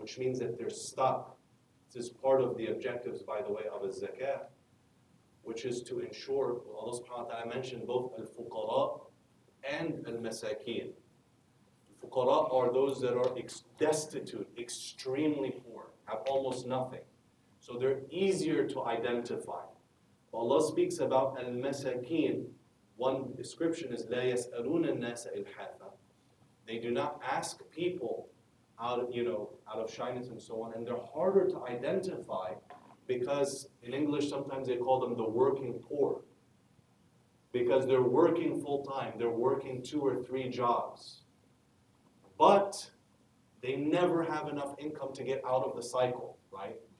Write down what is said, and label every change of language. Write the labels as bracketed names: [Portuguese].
[English] Which means that they're stuck. This is part of the objectives, by the way, of a zakah, which is to ensure, Allah [Arabic] subhanahu wa ta'ala [English] mentioned both al-fuqara and al-masakeen. Fuqara are those that are destitute, extremely poor, have almost nothing. So they're easier to identify. Allah speaks about al-masakeen. One description is [Arabic] لا يسألون الناس إلحافا. [English] They do not ask people out of shyness and so on, and they're harder to identify because in English sometimes they call them the working poor, because they're working full time, they're working 2 or 3 jobs, but they never have enough income to get out of the cycle, right?